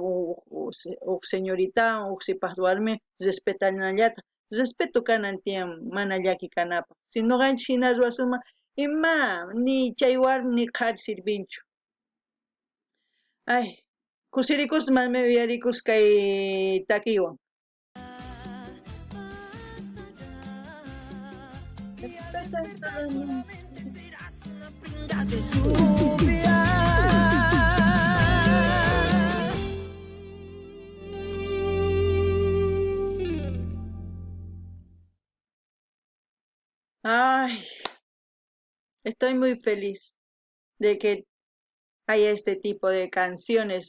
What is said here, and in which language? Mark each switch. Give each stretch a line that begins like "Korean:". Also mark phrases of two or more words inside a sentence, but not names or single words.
Quechua: uq señoritawan uq sipaq warmi respetanallataq respeto kanan tiyan mana llaki kanapaq si noqanchik hina ruwasunman ima ni chay warmi ni qhari sirvinchu ay kusirikuspa mana uyarikuspa kay takiwan respetan solamente
Spanish: de lluvia. ay estoy muy feliz de que haya este tipo de canciones.